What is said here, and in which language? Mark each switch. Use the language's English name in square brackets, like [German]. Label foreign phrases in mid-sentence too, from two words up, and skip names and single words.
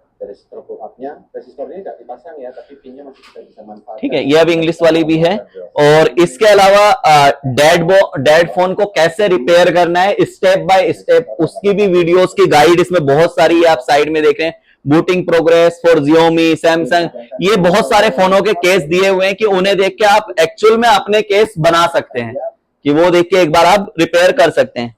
[Indonesian] resistornya nggak dipasang ya, tapi pinnya masih kita bisa manfaatkan. [Hindi] ठीक है, ये अब इंग्लिश वाली भी है। और इसके अलावा [English] dead phone [Hindi] को कैसे रिपेयर करना है [English] step by step, [Hindi] उसकी भी वीडियोस की गाइड इसमें बहुत सारी है, आप साइड में देख रहे हैं। [English] booting progress for Xiaomi, [Hindi] सैमसंग, ये बहुत सारे फोनों के केस दिए हुए हैं कि उन्हें देख के आप एक्चुअल में अपने केस बना सकते हैं, कि वो देख के एक बार आप रिपेयर कर सकते हैं।